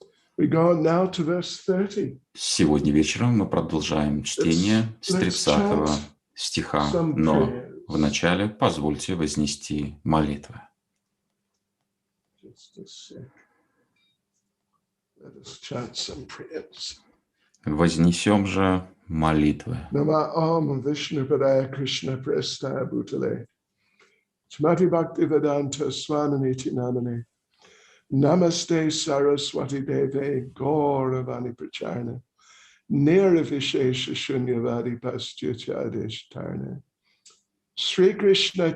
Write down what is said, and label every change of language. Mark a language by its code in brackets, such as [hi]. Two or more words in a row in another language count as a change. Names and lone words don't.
[ru] Сегодня вечером мы продолжаем чтение с 30 стиха, но вначале позвольте вознести молитвы. Вознесем же молитвы. [sa] श्रीमते भक्तिवेदान्त स्वामिनिति नामिने नमस्ते सारस्वते देवे गौरवाणी प्रचारिणे निर्विशेष शून्यवादि पाश्चात्यदेश तारिणे श्री कृष्ण